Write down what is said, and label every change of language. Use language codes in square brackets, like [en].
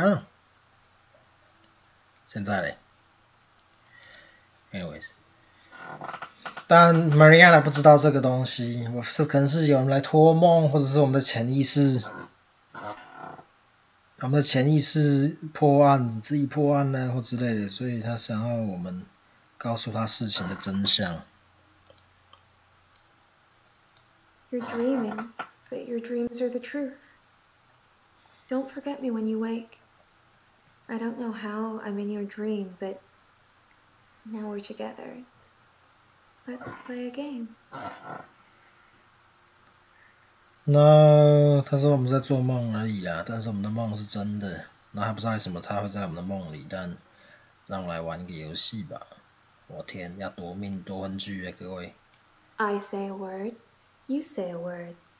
[zh] 啊，现在嘞 ，anyways， 但 Mariana 不知道这个东西，可能是有人来托梦，或者是我们的潜意识，破案，自己破案呢，或之类的，所以他想要我们告诉他事情的真相。 [en] You're dreaming, but your dreams are the truth. Don't forget me when you wake. I don't know how I'm in your dream, but now we're together. Let's play a game. [zh] 那他说我们在做梦而已啦，但是我们的梦是真的。那还不知道为什么他会在我们的梦里，但让我来玩一个游戏吧。我天，要夺命夺魂锯各位。 [en] I say a word, you say a word.